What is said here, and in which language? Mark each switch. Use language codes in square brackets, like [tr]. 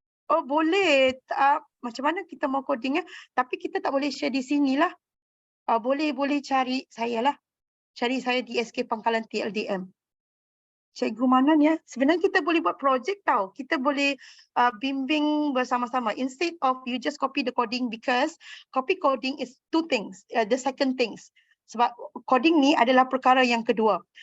[ms] Oh boleh. Macam mana kita mau codingnya? Tapi kita tak boleh share di sinilah. Boleh cari saya lah. Cari saya di SK Pangkalan TLDM. Cikgu Manan ya. Sebenarnya kita boleh buat projek tau. Kita boleh bimbing bersama-sama. [en] Instead of you just copy the coding, because copy coding is two things. The second things. [ms] Sebab coding ni adalah perkara yang kedua.